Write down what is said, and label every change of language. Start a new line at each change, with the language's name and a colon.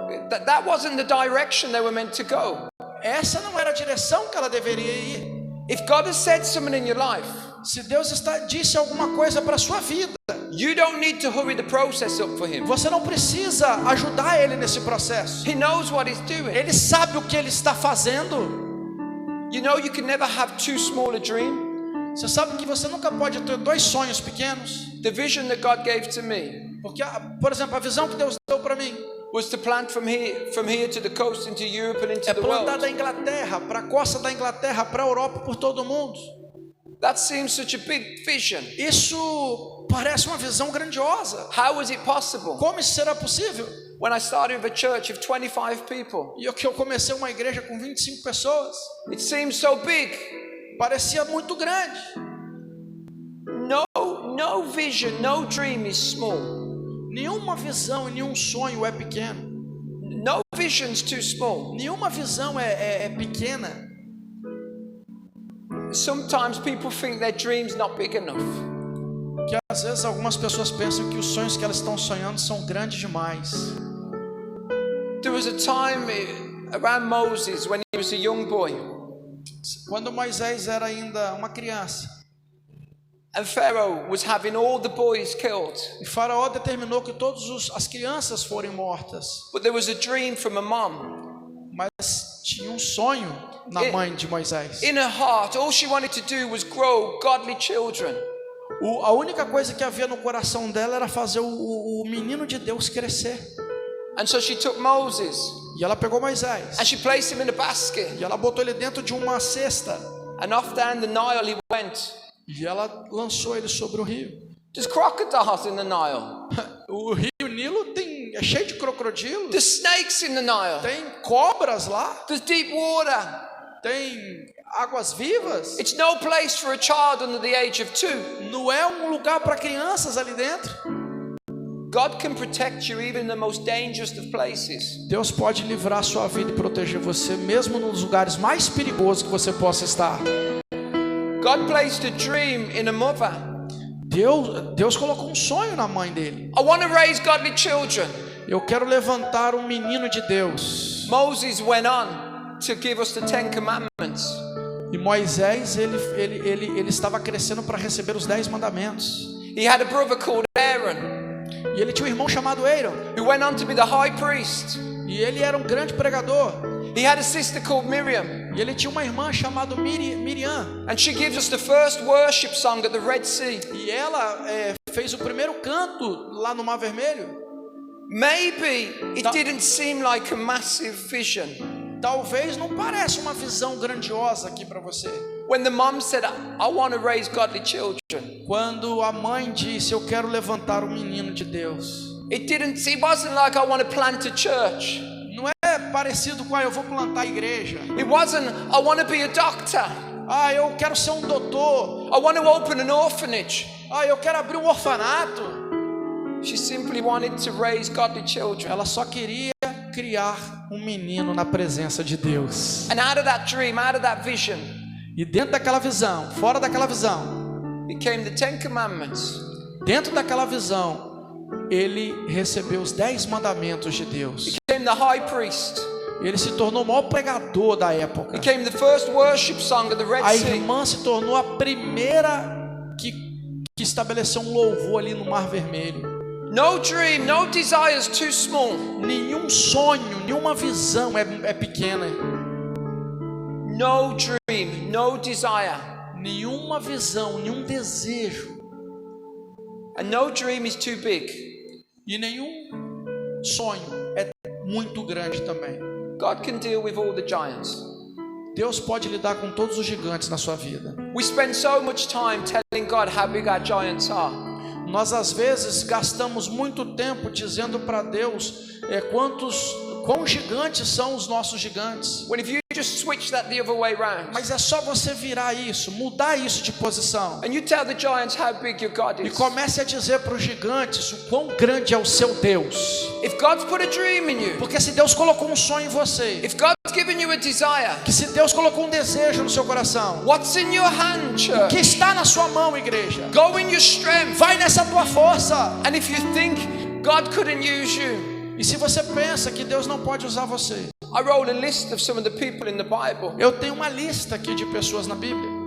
English: That wasn't the direction they were meant to go.
Portuguese: Essa não era a direção que ela deveria ir.
English: If God has said something in your life,
Portuguese: Se Deus disse alguma coisa para a sua vida,
English: you don't need to hurry the process up for Him.
Portuguese: você não precisa ajudar Ele nesse processo.
English: He knows what He's doing.
Portuguese: Ele sabe o que Ele está fazendo.
English: You know you can never have too small a dream.
Portuguese: Você sabe que você nunca pode ter 2 sonhos pequenos.
English: The vision that God gave to me
Portuguese: Porque, por exemplo, a visão que Deus deu para mim
English: was to plant from here to the coast, into Europe and into
Portuguese: é
English: the
Portuguese: plantar
English: world.
Portuguese: da Inglaterra para a costa da Inglaterra, para a Europa, por todo o mundo.
English: That seems such a big vision.
Portuguese: Isso parece uma visão grandiosa.
English: How was it possible?
Portuguese: Como isso será possível?
English: When I started with a church of 25 people,
Portuguese: E que eu comecei uma igreja com 25 pessoas,
English: it seems so big.
Portuguese: parecia muito grande.
English: No vision, no dream is small.
Portuguese: Nenhuma visão e nenhum sonho é pequeno.
English: No vision's too small.
Portuguese: Nenhuma visão é pequena.
English: Sometimes people think their dream's not big enough.
Portuguese: Que às vezes algumas pessoas pensam que os sonhos que elas estão sonhando são grandes demais.
English: There was a time around Moses when he was a young boy,
Portuguese: Quando Moisés era ainda uma criança,
English: and Pharaoh was having all the boys killed.
Portuguese: e Faraó determinou que todas as crianças forem mortas.
English: But there was a dream from a mom.
Portuguese: Mas tinha um sonho na mãe de Moisés.
English: In her heart, all she wanted to do was grow godly children.
Portuguese: A única coisa que havia no coração dela era fazer o menino de Deus crescer.
English: And so she took Moses,
Portuguese: E ela pegou Moisés
English: and she placed him in a basket,
Portuguese: e ela botou ele dentro de uma cesta
English: and off down the Nile he went.
Portuguese: e ela lançou ele sobre o rio.
English: There's crocodiles in the Nile.
Portuguese: O rio Nilo é cheio de crocodilos,
English: There's snakes in the Nile.
Portuguese: tem cobras lá,
English: There's deep water.
Portuguese: tem águas vivas.
English: It's no place for a child under the age of 2.
Portuguese: Não é um lugar para crianças ali dentro.
English: God can protect you even in the most dangerous of places.
Portuguese: Deus pode livrar sua vida e proteger você mesmo nos lugares mais perigosos que você possa estar.
English: God placed a dream in a mother.
Portuguese: Deus colocou um sonho na mãe dele.
English: I want to raise godly children.
Portuguese: Eu quero levantar um menino de Deus.
English: Moses went on to give us the 10 commandments.
Portuguese: E Moisés, ele estava crescendo para receber os 10 mandamentos.
English: He had a brother called Aaron,
Portuguese: E ele tinha um irmão chamado Aaron.
English: who went on to be the high priest.
Portuguese: E ele era um grande pregador.
English: He had a sister called Miriam,
Portuguese: E ele tinha uma irmã chamada Miriam.
English: and she gives us the first worship song at the Red Sea.
Portuguese: E ela fez o primeiro canto lá no Mar Vermelho.
English: Maybe it didn't seem like a massive vision.
Portuguese: Talvez não pareça uma visão grandiosa aqui para você.
English: When the mom said, I want to raise godly children,
Portuguese: Quando a mãe disse, eu quero levantar um menino de Deus.
English: it wasn't like I want to plant a church.
Portuguese: Não é parecido com, eu vou plantar a igreja.
English: It wasn't, I want to be a doctor.
Portuguese: Eu quero ser um doutor.
English: I want to open an orphanage.
Portuguese: Eu quero abrir um orfanato.
English: She simply wanted to raise godly children.
Portuguese: Ela só queria criar um menino na presença de Deus.
English: And out of that dream, out of that vision,
Portuguese: E dentro daquela visão, fora daquela visão,
English: became the 10 commandments.
Portuguese: dentro daquela visão, ele recebeu os 10 mandamentos de Deus.
English: Became the high priest.
Portuguese: Ele se tornou o maior pregador da época.
English: Became the first worship song at the Red
Portuguese: A
English: Sea.
Portuguese: irmã se tornou a primeira que estabeleceu um louvor ali no Mar Vermelho.
English: No dream, no desires too small.
Portuguese: Nenhum sonho, nenhuma visão é pequena.
English: No dream, no desire.
Portuguese: Nenhuma visão, nenhum desejo.
English: And no dream is too big.
Portuguese: E nenhum sonho é muito grande também.
English: God can deal with all the giants.
Portuguese: Deus pode lidar com todos os gigantes na sua vida.
English: We spend so much time telling God how big our giants are.
Portuguese: Nós às vezes gastamos muito tempo dizendo para Deus quão gigantes são os nossos gigantes.
English: When if you just switch that the other way round,
Portuguese: Mas é só você virar isso, mudar isso de posição.
English: and you tell the giants how big your God
Portuguese: E
English: is.
Portuguese: comece a dizer para os gigantes o quão grande é o seu Deus.
English: If God's put a dream in you,
Portuguese: Porque se Deus colocou um sonho em você,
English: if God's given you a desire,
Portuguese: que se Deus colocou um desejo no seu coração,
English: what's in your hand, church?
Portuguese: que está na sua mão, igreja,
English: Go in your strength.
Portuguese: vai nessa tua força.
English: And if you think God couldn't use you,
Portuguese: E se você pensa que Deus não pode usar você,
English: I wrote a list of some of the people in the Bible.
Portuguese: eu tenho uma lista aqui de pessoas na Bíblia.